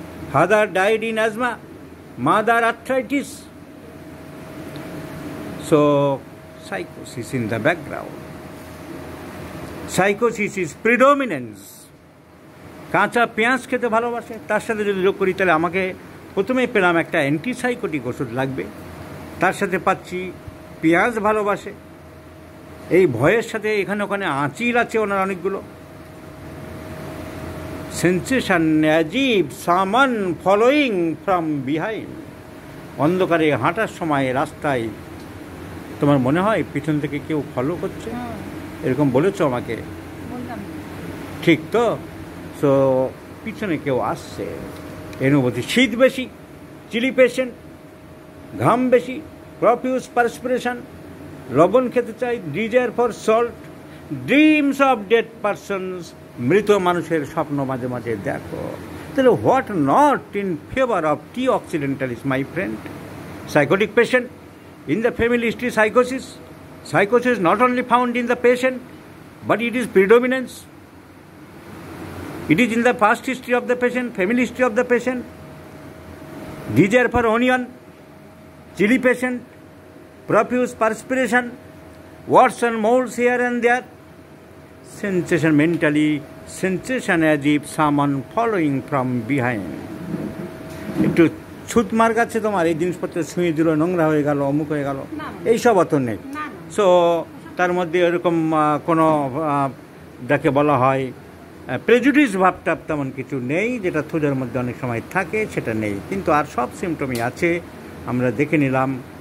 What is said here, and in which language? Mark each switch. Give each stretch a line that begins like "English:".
English: Father died in asthma, mother arthritis. So, psychosis in the background. Psychosis is predominance.
Bangla: কাঁচা পেঁয়াজ খেতে ভালোবাসে, তার সাথে যদি যোগ করি তাহলে আমাকে প্রথমেই পেলাম একটা অ্যান্টিসাইকোটিক ওষুধ লাগবে, তার সাথে পাচ্ছি পেঁয়াজ ভালোবাসে, এই ভয়ের সাথে এখানে ওখানে আঁচিল আছে ওনার অনেকগুলো,
English: sensation as if someone following from behind,
Bangla: অন্ধকারে হাঁটার সময় রাস্তায় তোমার মনে হয় পিছন থেকে কেউ ফলো করছে, এরকম বলেছো আমাকে, ঠিক তো? তো পিছনে কেউ আসছে, অনুভূতি, শীত বেশি, চিলি পেশেন্ট, ঘাম বেশি,
English: profuse perspiration,
Bangla: লবণ খেতে চাই,
English: desire for salt, dreams of dead persons,
Bangla: মৃত মানুষের স্বপ্ন মাঝে মাঝে দেখো।
English: তাহলে what not in favour of T occidentalis my friend? Psychotic patient in the family history psychosis. Psychosis not only found in the patient, but it is predominance. It is in the past history of the patient, family history of the patient. Desire for onion, chili patient, profuse perspiration, warts and moles here and there, sensation mentally, sensation as if someone following from behind.
Bangla: একটু shoot মার কাছে তোমার এই জিনিসপত্র ছুঁয়ে দিল, নোংরা হয়ে গেল, অমুক হয়ে গেল, এইসব অত নেই। সো তার মধ্যে এরকম কোনো যাকে বলা হয় প্রেজুডিস ভাবটা তেমন কিছু নেই, যেটা থুদের মধ্যে অনেক সময় থাকে, সেটা নেই, কিন্তু আর সব সিমটমই আছে, আমরা দেখে নিলাম।